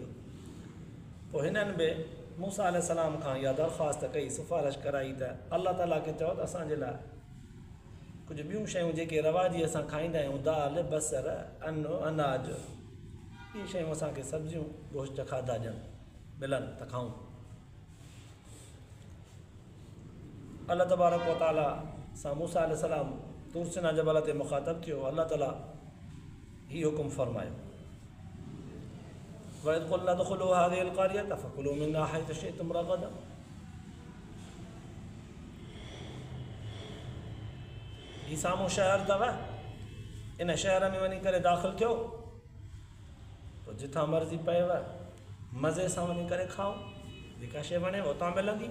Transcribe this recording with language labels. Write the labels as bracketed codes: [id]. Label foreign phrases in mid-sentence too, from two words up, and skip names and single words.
[sd] पोइ हिननि बि मूसा अलैहिस्सलाम खां इहा दरख़्वास्त कई, सिफ़ारिश कराई त अल्लाह ताला खे चओ त असांजे लाइ कुझु ॿियूं शयूं जेके रवाजी असां खाईंदा आहियूं, दाल बसर अनो अनाज, इहे शयूं असांखे सब्जियूं गोश्त खाधा ॾियनि मिलनि त खाऊं। अल्लाह तबारक व ताला सां मूसा अलैहिस्सलाम तूर सिना जबल ते मुख़ातब थियो। अल्लाह ताला ही हुकुम फरमायो [ar] وإذ قلنا ادخلوا هذه القرية فكلوا منها حيث شئتم رغدا. [sd] ही साम्हूं शहर अथव, इन शहर में वञी करे दाख़िल थियो, पोइ जिथां मर्ज़ी पएव मज़े सां वञी करे खाओ, जेका शइ वणे उतां मिलंदी।